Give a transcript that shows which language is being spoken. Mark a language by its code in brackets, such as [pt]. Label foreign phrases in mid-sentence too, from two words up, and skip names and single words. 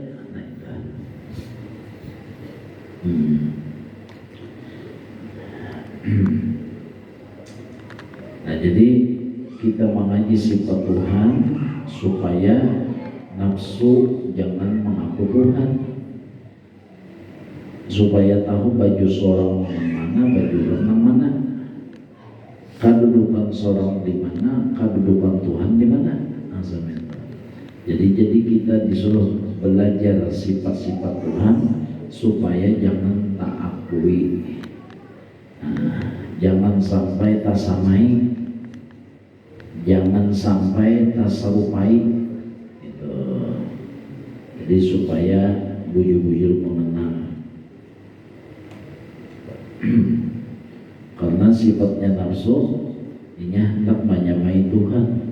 [id] Nah, jadi kita mengaji sifat Tuhan supaya nafsu jangan mengaku Tuhan, supaya tahu baju seorang yang mana, baju orang yang mana, kedudukan seorang di mana, kedudukan Tuhan di mana. Jadi kita disuruh belajar sifat-sifat Tuhan supaya jangan tak akui, jangan sampai tak samai, jangan sampai tak serupai itu. [bjn] Jadi supaya bujur-bujur mengenal. [id] Karena sifatnya nafsu ini hendak menyamai Tuhan.